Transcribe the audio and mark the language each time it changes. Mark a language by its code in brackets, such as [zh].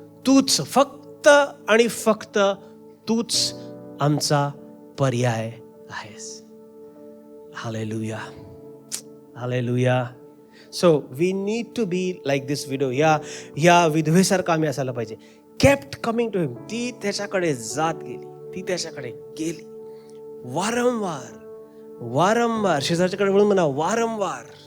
[mr] तूच, फक्त आणि फक्त तूच आमचा पर्याय आहेस. Hallelujah, hallelujah. [en] So we need to be like this widow. [mr] या विधवेसारखं आम्ही असायला पाहिजे. [en] Kept coming to him. [mr] ती त्याच्याकडे जात गेली, ती त्याच्याकडे गेली वारंवार. शेजारच्याकडे म्हणून म्हणा, वारंवार.